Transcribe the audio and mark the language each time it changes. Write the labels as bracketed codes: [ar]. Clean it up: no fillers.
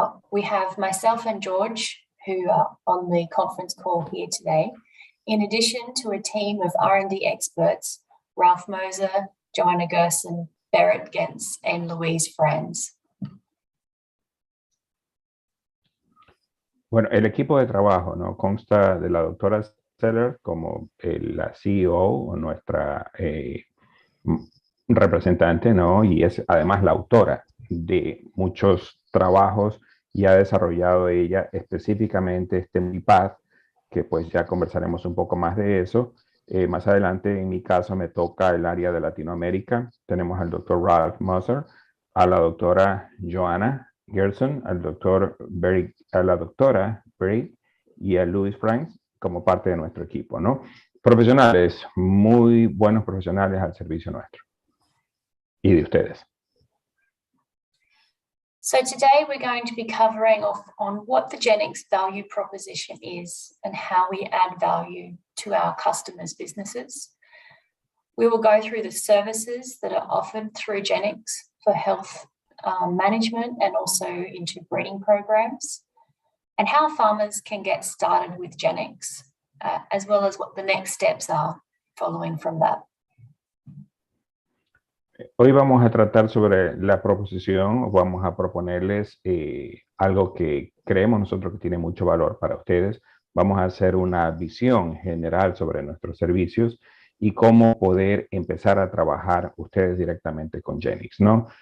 [en] We have myself and George, who are on the conference call here today, in addition to a team of R&D experts, Ralph Moser, Joanna Gerson, Berit Gens, and Louise Franz. [es] Bueno, el equipo de trabajo, ¿no?, consta de la doctora Sellars como la CEO o nuestra representante, ¿no?, y es además la autora de muchos trabajos y ha desarrollado ella específicamente este Multipath, que pues ya conversaremos un poco más de eso. Más adelante, en mi caso, me toca el área de Latinoamérica. Tenemos al doctor Ralph Moser, a la doctora Joanna Gerson, a la doctora Berit y a Louis Franz, como parte de nuestro equipo, ¿no? Profesionales, muy buenos profesionales al servicio nuestro y de ustedes. [en] So today we're going to be covering off on what the Genics value proposition is and how we add value to our customers' businesses. We will go through the services that are offered through Genics for health management and also into breeding programs, and how farmers can get started with Genics, as well as what the next steps are following from that. [es] Hoy vamos a tratar sobre la proposición, vamos a proponerles algo que creemos nosotros que tiene mucho valor para ustedes. Vamos a hacer una visión general sobre nuestros servicios y cómo poder empezar a trabajar ustedes directamente con Genics, ¿no?